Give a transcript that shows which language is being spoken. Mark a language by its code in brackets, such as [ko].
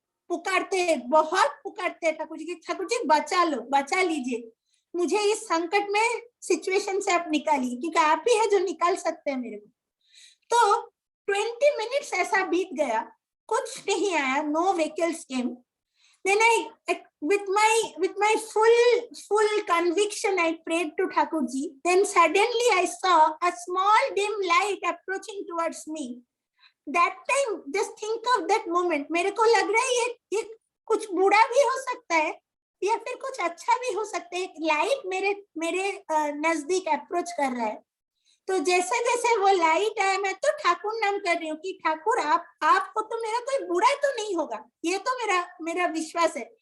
[hi] पुकारते, बहुत पुकारते ठाकुर जी की, ठाकुर जी बचा लो, बचा लीजिए मुझे इस संकट में, सिचुएशन से आप निकालिए, क्योंकि आप ही है जो निकाल सकते हैं मेरे को। तो 20 मिनट्स ऐसा बीत गया, कुछ नहीं आया, [en] no vehicles came. Then with my full conviction, I prayed to Thakur ji. Then suddenly I saw a small dim light approaching towards me. That time, just think of that moment. [hi] मेरे को लग रहा है ये कुछ बुरा भी हो सकता है या फिर कुछ अच्छा भी हो सकता है। लाइट मेरे नजदीक अप्रोच कर रहा है। तो जैसे जैसे वो लाइट आया, मैं तो ठाकुर नाम कर रही हूँ कि ठाकुर आपको तो मेरा कोई बुरा तो नहीं होगा, ये तो मेरा विश्वास है।